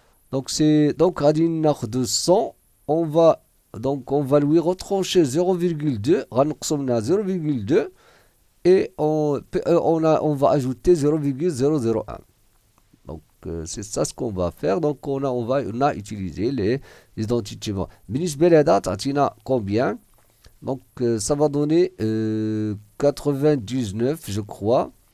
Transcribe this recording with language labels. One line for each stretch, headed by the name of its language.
French: Donc c'est donc radin de 100 on va lui retrancher 0,2
Arabic: غنقسمنا
French: 0,2 et on va ajouter 0,001. Donc c'est ça ce qu'on va faire. Donc on a utilisé les identités.
Arabic: بالنسبة لهذا تعطينا
French: combien? Donc ça va donner 99 je crois.